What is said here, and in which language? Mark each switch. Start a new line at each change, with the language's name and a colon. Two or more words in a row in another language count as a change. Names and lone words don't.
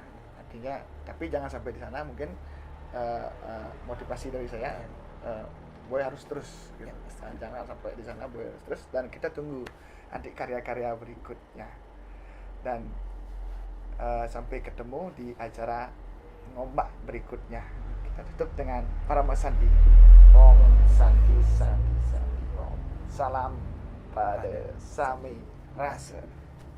Indonesian: Artinya, tapi jangan sampai di sana. Mungkin motivasi dari saya, Boy harus terus gitu. Jangan sampai di sana, Boy harus terus, dan kita tunggu nanti karya-karya berikutnya. Dan sampai ketemu di acara ngombak berikutnya. Kita tutup dengan Parama Santi.
Balinese: Om Santi Santi Santi Om.
Indonesian: Salam pada Sami Rasa.